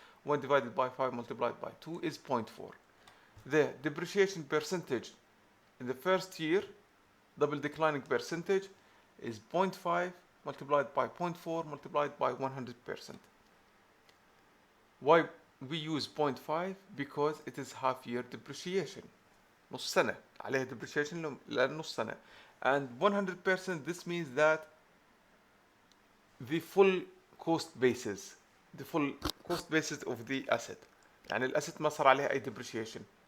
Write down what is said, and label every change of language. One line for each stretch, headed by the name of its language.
English: 1 divided by 5 multiplied by 2 is 0.4. The depreciation percentage in the first year, double declining percentage, is 0.5 multiplied by 0.4 multiplied by 100%. Why we use 0.5? Because it is half year depreciation.
Arabic: نص سنة عليها depreciation لنص سنة.
English: And 100%, this means that the full cost basis of the asset.
Arabic: يعني الاسset ما صار عليها أي depreciation.